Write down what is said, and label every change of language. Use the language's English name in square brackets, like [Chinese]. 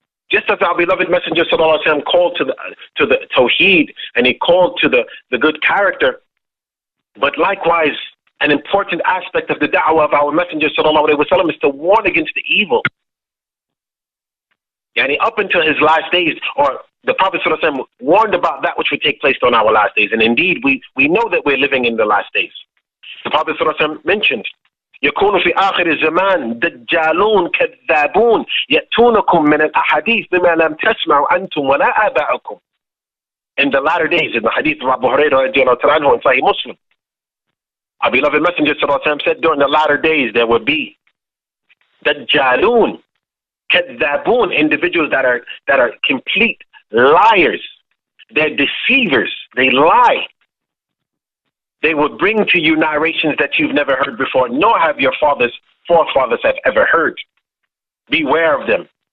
[English] Just as our beloved Messenger ﷺ called to the Tawheed and he called to the good character, but likewise an important aspect of the da'wah of our Messenger ﷺ is to warn against the evil. Yani up until his last days, or the Prophet ﷺ warned about that which would take place on our last days. And indeed, we know that we're living in the last days. The Prophet ﷺ mentioned, [Arabic] يكون في آخر الزمان دجالون كذابون يأتونكم من الأحاديث بما لم تسمعوا أنتم ولا آباؤكم. [English] In the latter days, in the hadith of Abu Hurairah in Sahih Muslim, our beloved Messenger ﷺ said, during the latter days there would be dajjalun, kadhabun, individuals that are complete liars. They're deceivers. They lie. They will bring to you narrations that you've never heard before, nor have your forefathers have ever heard. Beware of them.